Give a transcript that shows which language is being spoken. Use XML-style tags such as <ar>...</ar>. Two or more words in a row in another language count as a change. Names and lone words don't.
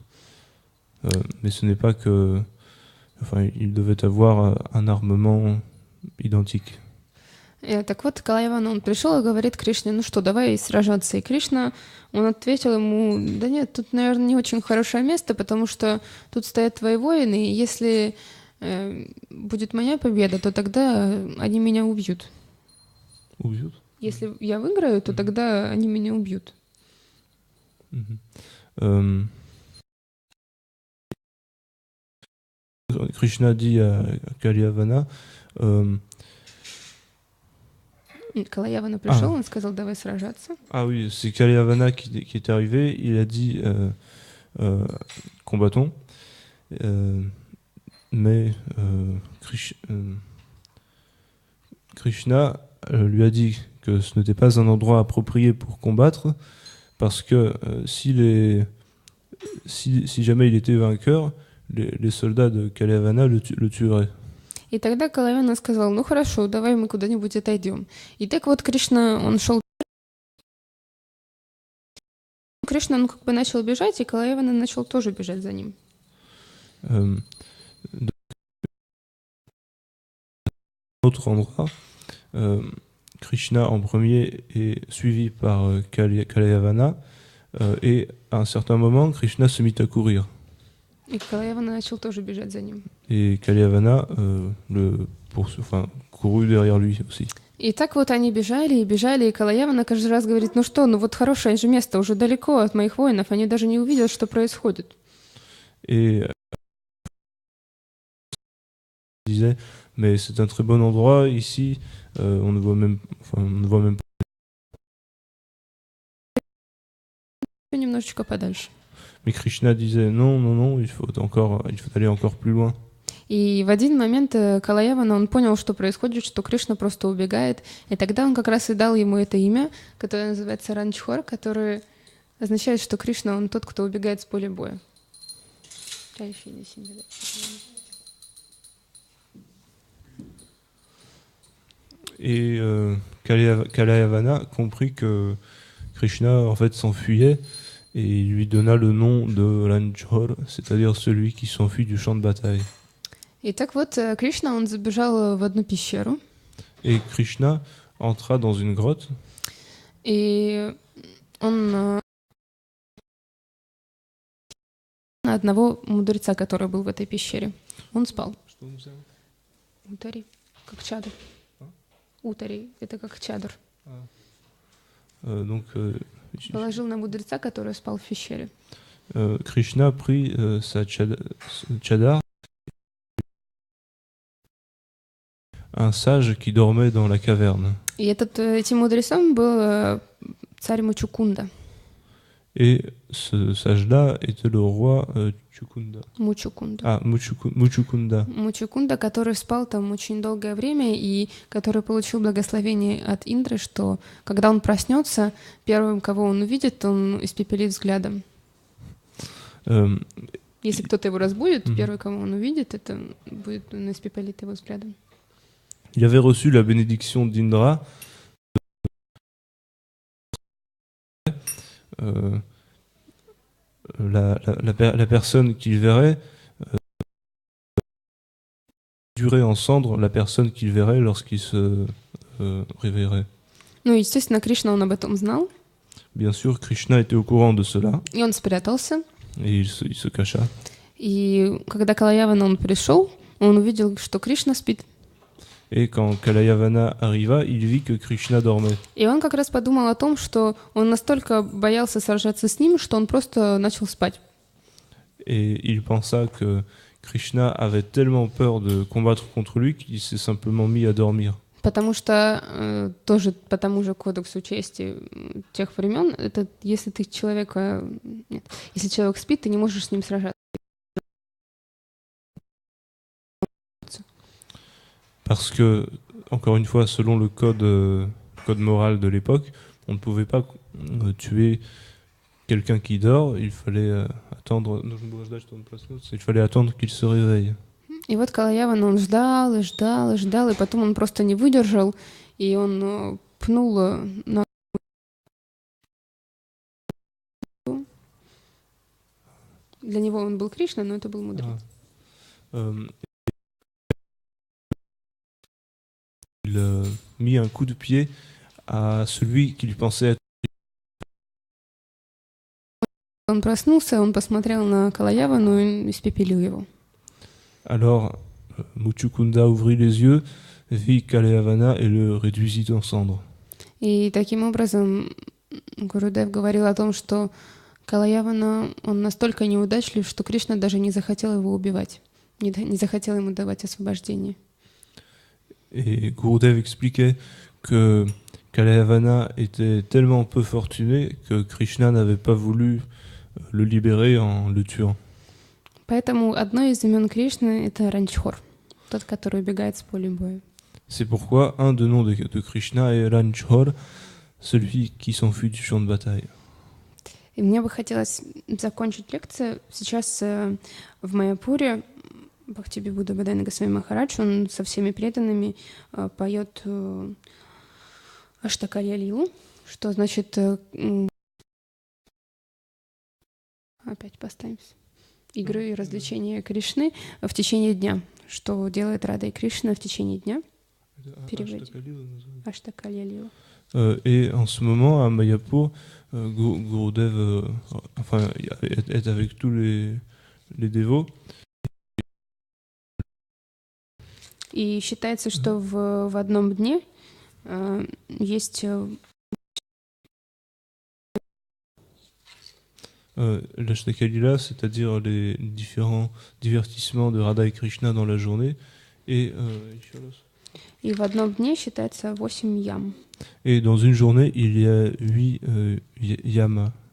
<fr>Mais ce n'est pas que... Enfin, il devait avoir un armement identique.</fr> <ru>Так вот, Калаявана, он пришел и говорит Кришне, ну что, давай сражаться. И Кришна, он ответил ему, да нет, тут, наверное, не очень хорошее место, потому что тут стоят твои воины, и если будет моя победа, то тогда они меня убьют. Убьют? Если я выиграю, то тогда они меня убьют.</ru> <fr>Krishna dit à Kalyavana,</fr> <ru>Калаявана пришел, он сказал, давай сражаться.</ru> <fr>Ah oui, c'est Kalyavana qui est arrivé, il a dit combattons, mais Krishna lui a dit que ce n'était pas un endroit approprié pour combattre, parce que si jamais il était vainqueur, les soldats de Kalyavana le tueraient.</fr> <ru>И тогда Калаявана сказал, ну хорошо, давай мы куда-нибудь отойдем. И так вот Кришна, он шел... Кришна, он как бы начал бежать, и Калаявана начал тоже бежать за ним.</ru> <fr>Autre endroit, Krishna en premier est suivi par Kalyavana, et à un certain moment, Krishna se mit à courir.</fr> <ru>И Калаявана начал тоже бежать за ним.</ru> <fr>Et Kalyavana courut derrière lui aussi.</fr> <ru>И так вот они бежали, и Калаявана каждый раз говорит, ну что, ну вот хорошее же место, уже далеко от моих воинов, они даже не увидят, что происходит.</ru> <fr>Et il disait, mais c'est un très bon endroit, ici, on ne voit même pas.</fr> <ru>Немножечко подальше.</ru> <fr>Mais Krishna disait, non, il faut aller encore plus loin.</fr> <ru>И в один момент Калаявана, он понял, что происходит, что Кришна просто убегает, и тогда он как раз и дал ему это имя, которое называется Ранчхор, которое означает, что Кришна, он тот, кто убегает с поля боя.</ru> <fr>Et Kalyavana comprit que Krishna en fait s'enfuyait, et il lui donna le nom de Ranchhor, c'est-à-dire celui qui s'enfuit du champ de bataille.</fr> <ru>И так вот Кришна, он забежал в одну пещеру.</ru> <fr>Et Krishna entra dans une grotte.</fr> <ru>И он на одного мудреца, который был в этой пещере. Он спал. Что он взял? Утари, как чадр. Утари, это как чадр. Положил на мудреца, который спал в пещере.</ru> <fr>Krishna prit sa chadar, un sage qui dormait dans la caverne.</fr> <ru>И этим мудрецом был царь Мучукунда.</ru> <fr>Et ce sage-là était le roi Chukunda.</fr> <ru>Мучукунда.</ru> <fr>Muchukunda.</fr> <ru>Мучукунда, который спал там очень долгое время и который получил благословение от Индры, что когда он проснется, первым, кого он увидит, он испепелит взглядом. Если кто-то его разбудит, первый, кого он увидит, это будет, он испепелит его взглядом.</ru> <fr>Il avait reçu la bénédiction d'Indra la personne qu'il verrait durer en cendres la personne qu'il verrait lorsqu'il se réveillerait.</fr> <ru>Ну, естественно, Кришна, он об этом знал,</ru> <fr>Bien sûr, Krishna était au courant de cela</fr> <ru>и он спрятался.</ru> <fr>et il se cacha.</fr> <ru>И когда Калаявана он пришел, он увидел, что Кришна спит.</ru> <fr>Et quand Kalayavana arriva, il vit que Krishna dormait.</fr> <ru>И он как раз подумал о том, что он настолько боялся сражаться с ним, что он просто начал спать.</ru> <fr>Et il pensa que Krishna avait tellement peur de combattre contre lui qu'il s'est simplement mis à dormir.</fr> <ru>Потому что тоже по тому же кодексу чести тех времен, это если ты человека... Нет, если человек спит, ты не можешь с ним сражаться.</ru> <fr>Parce que, encore une fois, selon le code moral de l'époque, on ne pouvait pas tuer quelqu'un qui dort, il fallait attendre qu'il se réveille.</fr> <ru>И вот Калаяван, он ждал и ждал и ждал, и потом он просто не выдержал, и он пнул на... Для него он был Кришна, но это был мудрец.</ru> <fr>Il mit un coup de pied à celui qu'il pensait être.</fr> <ru>Он проснулся, он посмотрел на Калаявану и испепелил его.</ru> <fr>Alors, Muchukunda ouvrit les yeux, vit Kalayavana et le réduisit en cendres.</fr> <ru>И таким образом Гурудев говорил о том, что Калаявана, он настолько неудачлив, что Кришна даже не захотел его убивать, не захотел ему давать освобождение.</ru> <fr>Et Gurudev expliquait que Kalayavana était tellement peu fortuné que Krishna n'avait pas voulu le libérer en le tuant.</fr> <ru>Поэтому одно из имен Кришны — это Ранчхор, тот, который убегает с поля боя.</ru> <fr>C'est pourquoi un des noms de Krishna est Ranchhor, celui qui s'enfuit du champ de bataille.</fr> <ru>И мне бы хотелось закончить лекцию. Сейчас в Майяпуре Бхактивибуда Бадайна Госвами Махарадж, он со всеми преданными поет Аштакалья Лилу, что значит... Опять поставимся. Игры и развлечения Кришны в течение дня. Что делает Рада и Кришна в течение дня? Переводим. Аштакалья Лила.</ru> <fr>Et en ce moment, à Mayapur, Gurudev est avec tous les dévots.</fr> <ru>И считается, что в одном дне есть...</ru> <fr>L'Ashtakalila, c'est-à-dire les différents divertissements de Radha et Krishna dans la journée. Et</fr> <ru>в одном дне считается 8 ям.</ru> <fr>Et dans une journée, il y a 8 yamas.</fr>